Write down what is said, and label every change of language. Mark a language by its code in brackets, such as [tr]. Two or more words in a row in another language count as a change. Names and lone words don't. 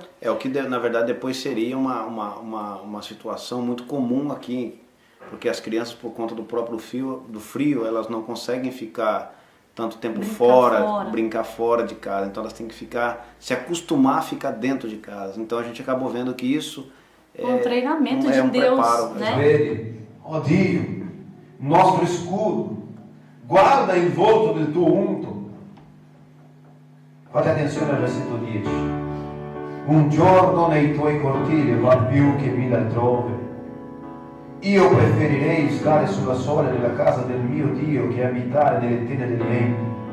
[pt] O que na verdade depois seria uma situação muito comum aqui, porque as crianças, por conta do próprio frio, elas não conseguem ficar tanto tempo brincar fora de casa. Então elas têm que se acostumar a ficar dentro de casa. Então a gente acabou vendo que isso um treinamento de Deus, preparo, [it] Vedi, ó Dio, nostro escudo, guarda il volto del tuo unto. Fate attenzione al versetto 10. Un giorno nei tuoi cortili val più che 1000 altrove. Io preferirei stare sulla soglia della casa del mio Dio che abitare nelle tende dei legni.